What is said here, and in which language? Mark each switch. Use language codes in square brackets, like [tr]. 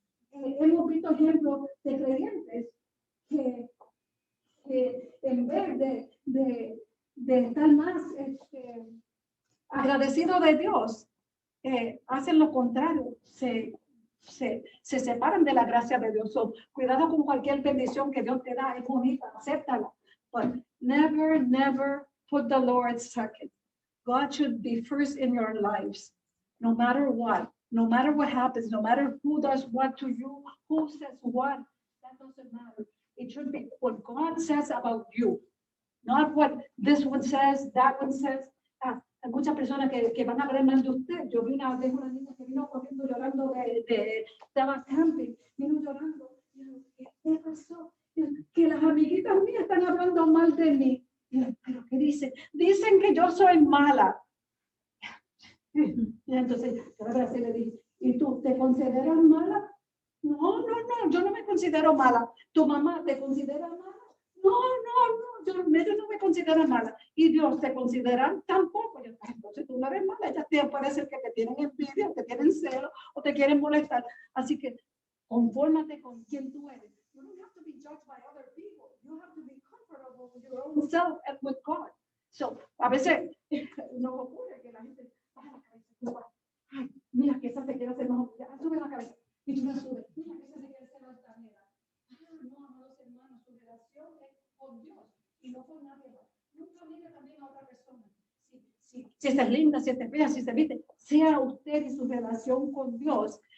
[es] Hemos visto ejemplos de creyentes que en vez de estar más agradecidos de Dios, hacen lo contrario, se separan de la gracia de Dios. So, cuidado con cualquier bendición que Dios te da, es bonita, acéptala. [en] But never put the Lord second. God should be first in your lives, no matter what happens, no matter who does what to you, who says what, that doesn't matter. It should be what God says about you, not what this one says, that one says. [es] Hay muchas personas que van a hablar mal de usted. Yo vi una vez una niña que vino corriendo llorando estaba camping, vino llorando. ¿Qué pasó? Que las amiguitas mías están hablando mal de mí. ¿Pero qué dicen? Dicen que yo soy mala. Y entonces, le dije, ¿y tú te consideras mala? No, yo no me considero mala. ¿Tu mamá te considera mala? No, yo no me considero mala. Y Dios te considera tampoco. Entonces tú no eres mala. Ellas puede ser que te tienen envidia, te tienen celo o te quieren molestar. Así que confórmate con quien tú eres. [en] You don't have to be be judged by other people. You have to be comfortable with your own self and with God. [es] So, a veces nos ocurre que la gente baja la cabeza. Ay, mira que esa se quiere hacer más. Sube la cabeza. Y tú la subes. Mira que esa se quiere hacer altanera. No, amados hermanos, su relación es con Dios y no con nadie más. Nunca mire también a otra persona. Si esta es linda, si esta es fea, si se viste, sea usted y su relación con Dios.